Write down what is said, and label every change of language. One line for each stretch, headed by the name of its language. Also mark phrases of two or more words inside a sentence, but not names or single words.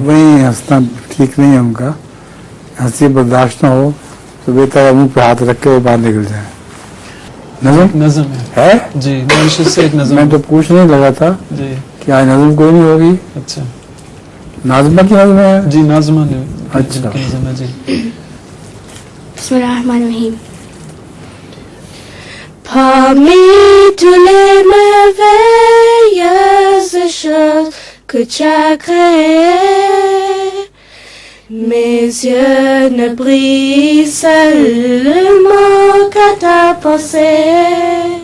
Urdu: وہیں ہنسنا ٹھیک نہیں ہے ان کا. ہنسی برداشت نہ ہو تو بہتر منہ پہ ہاتھ رکھ کے وہ باہر نکل جائے. نظم ہے جی, معیشت سے ایک نظم. میں تو پوچھنے لگا تھا جی کہ آج نظم کوئی نہیں ہوگی. اچھا, ناظمہ کی نظم ہے؟ جی ناظمہ نے اچھا نظم ہے جی.
Arabic: بسم اللہ الرحمن الرحیم.
French: Parmi tous les merveilleuses choses que tu as créées, mes yeux ne brillent seulement qu'à ta pensée.